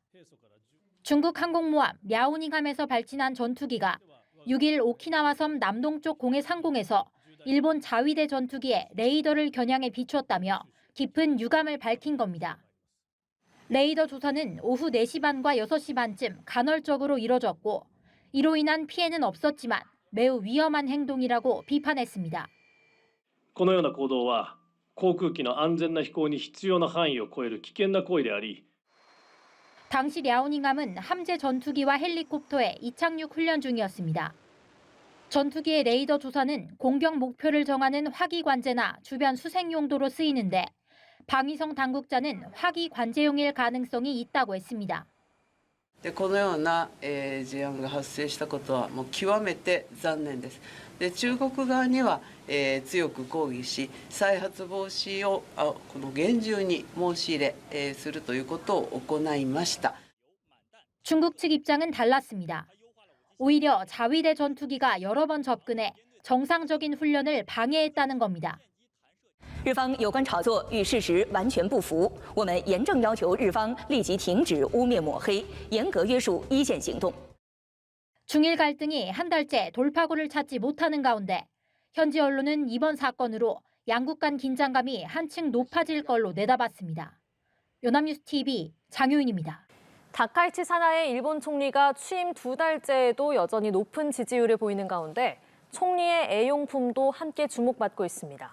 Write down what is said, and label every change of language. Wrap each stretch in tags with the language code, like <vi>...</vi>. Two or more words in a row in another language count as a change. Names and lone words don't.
<ko>중국 항공모함 랴오닝함에서 발진한 전투기가 6일 오키나와 섬 남동쪽 공해 상공에서 일본 자위대 전투기의 레이더를 겨냥해 비추었다며 깊은 유감을 밝힌 겁니다. 레이더 조사는 오후 4시 반과 6시 반쯤 간헐적으로 이뤄졌고 이로 인한 피해는 없었지만 매우 위험한 행동이라고 비판했습니다.</ko> <ja>このような行動は航空機の安全な飛行に必要な範囲を超える危険な行為であり</ja> <ko>당시 랴오닝함은 함재 전투기와 헬리콥터의 이착륙 훈련 중이었습니다. 전투기의 레이더 조사는 공격 목표를 정하는 화기 관제나 주변 수색 용도로 쓰이는데 방위성 당국자는 화기 관제용일 가능성이 있다고 했습니다.</ko> <ja>このような事案が発生したことはもう極めて残念です。中国側には強く抗議し、再発防止をこの厳重に申し入れするということを行いました。</ja> <ko>중국 측 입장은 달랐습니다. 오히려 자위대 전투기가 여러 번 접근해 정상적인 훈련을 방해했다는 겁니다.</ko> <zh>日方有关炒作与事实完全不符，我们严正要求日方立即停止污蔑抹黑，严格约束一线行动。</zh> <ko>중일 갈등이 한 달째 돌파구를 찾지 못하는 가운데 현지 언론은 이번 사건으로 양국 간 긴장감이 한층 높아질 걸로 내다봤습니다. 연합뉴스 TV 장효인입니다. 다카이치 사나이 일본 총리가 취임 2달째에도 여전히 높은 지지율을 보이는 가운데 총리의 애용품도 함께 주목받고 있습니다.</ko>